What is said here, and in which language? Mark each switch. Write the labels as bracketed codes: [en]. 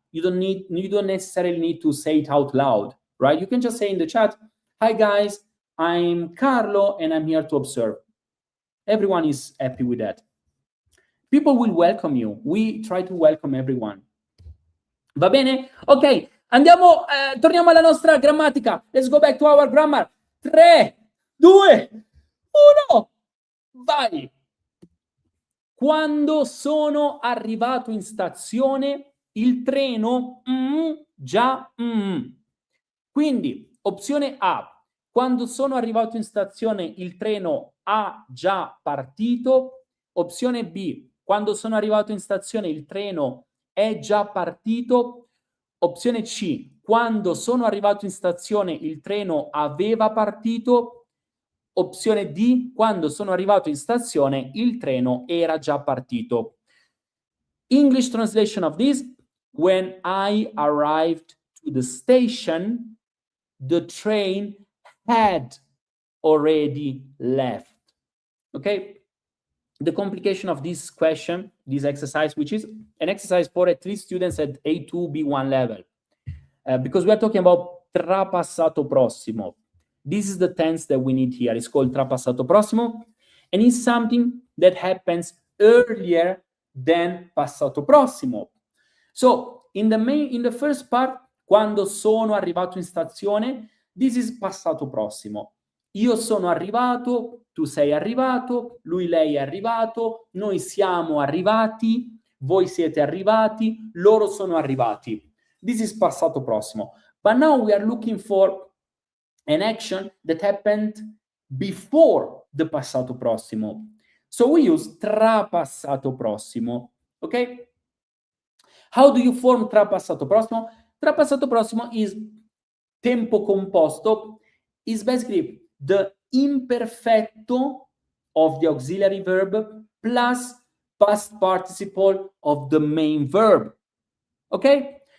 [en] You don't necessarily need to say it out loud, right? You can just say in the chat, hi guys, I'm Carlo and I'm here to observe. Everyone is happy with that. People will welcome you. We try to welcome everyone. [it] Va bene? Ok, torniamo alla nostra grammatica. [en] Let's go back to our grammar. [it] 3, 2, 1, vai! Quando sono arrivato in stazione, il treno già. Quindi, opzione A. Quando sono arrivato in stazione, il treno ha già partito. Opzione B. Quando sono arrivato in stazione, il treno è già partito. Opzione C. Quando sono arrivato in stazione, il treno aveva partito. Opzione D. Quando sono arrivato in stazione, il treno era già partito. [en] English translation of this. When I arrived to the station, the train had already left. Okay? The complication of this question, this exercise, which is an exercise for at least students at A2, B1 level. Because we are talking about trapassato prossimo. This is the tense that we need here. It's called trapassato prossimo. And it's something that happens earlier than passato prossimo. So in the first part, [it] Quando sono arrivato in stazione, [en] this is [it] passato prossimo. Io sono arrivato, tu sei arrivato, lui, lei è arrivato, noi siamo arrivati, voi siete arrivati, loro sono arrivati. [en] This is passato prossimo. But now we are looking for an action that happened before the passato prossimo. So we use trapassato prossimo, ok? How do you form trapassato prossimo? Trapassato prossimo is tempo composto, is basically the imperfetto of the auxiliary verb plus past participle of the main verb. Ok?